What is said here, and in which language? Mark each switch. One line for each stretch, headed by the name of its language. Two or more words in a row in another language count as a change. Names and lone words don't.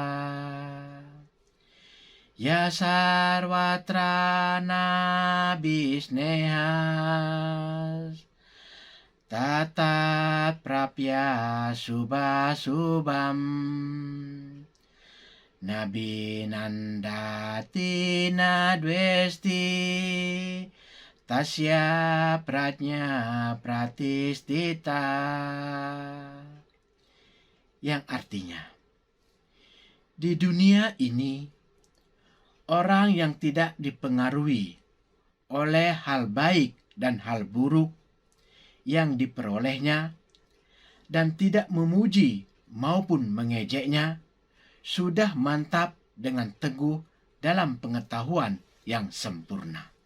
Sanskrit: य सर्वत्रन बिस्नेहस् ततत् प्रप्य सुभ-सुभम् नबिनन्दति नद्वेस्ति तस्य प्रत्न्य प्रतिस्तित.
Indonesian: Yang artinya, di dunia ini orang yang tidak dipengaruhi oleh hal baik dan hal buruk yang diperolehnya dan tidak memuji maupun mengejeknya, sudah mantap dengan teguh dalam pengetahuan yang sempurna.